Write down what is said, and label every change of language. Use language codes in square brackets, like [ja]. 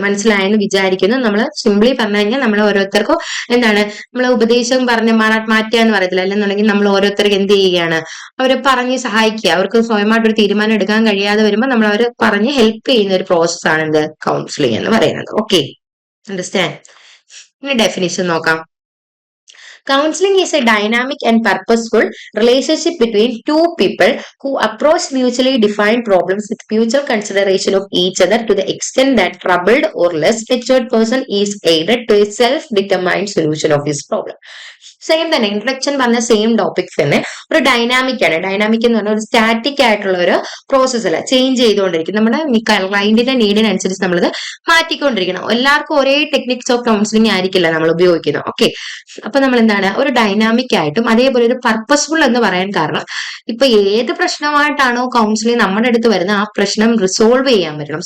[ml] മനസ്സിലായെന്ന് വിചാരിക്കുന്നു. നമ്മൾ സിംപ്ലി പറഞ്ഞു കഴിഞ്ഞാൽ നമ്മൾ ഓരോരുത്തർക്കും എന്താണ് നമ്മൾ ഉപദേശം പറഞ്ഞ് മാറ്റുക എന്ന് പറയത്തില്ല, അല്ലെന്നുണ്ടെങ്കിൽ നമ്മൾ ഓരോരുത്തർക്ക് എന്ത് ചെയ്യുകയാണ്? അവരെ പറഞ്ഞ് സഹായിക്കുക. അവർക്ക് സ്വയമായിട്ടൊരു തീരുമാനം എടുക്കാൻ കഴിയാതെ വരുമ്പോൾ നമ്മൾ അവരെ പറഞ്ഞ് ഹെൽപ്പ് ചെയ്യുന്ന ഒരു പ്രോസസ്സാണ് എന്ത് കൗൺസിലിംഗ് എന്ന് പറയുന്നത്. [en] Okay, understand? [ml] ഇനി ഡെഫിനിഷൻ നോക്കാം. [en] Counseling is a dynamic and purposeful relationship between two people who approach mutually defined problems with mutual consideration of each other to the extent that troubled or less matured person is aided to a self-determined solution of his problem. [ml] Same തന്നെ introduction പറഞ്ഞ same topics തന്നെ ഒരു dynamic ആണ്. Dynamic എന്ന് പറഞ്ഞാൽ ഒരു static ആയിട്ടുള്ള ഒരു പ്രോസസ് അല്ല, ചേഞ്ച് ചെയ്തുകൊണ്ടിരിക്കും. നമ്മുടെ ക്ലയന്റിന്റെ നീഡിനനുസരിച്ച് നമ്മളത് മാറ്റിക്കൊണ്ടിരിക്കണം. എല്ലാവർക്കും ഒരേ ടെക്നിക്സ് ഓഫ് കൗൺസിലിംഗ് ആയിരിക്കില്ല നമ്മൾ ഉപയോഗിക്കുന്നത്. ഓക്കെ, അപ്പൊ നമ്മൾ എന്താണ് ഒരു ഡൈനാമിക് ആയിട്ടും അതേപോലെ ഒരു പർപ്പസ്ഫുൾ എന്ന് പറയാൻ കാരണം ഇപ്പൊ ഏത് പ്രശ്നമായിട്ടാണോ കൗൺസിലിംഗ് നമ്മുടെ അടുത്ത് വരുന്നത് ആ പ്രശ്നം റിസോൾവ് ചെയ്യാൻ പറ്റണം.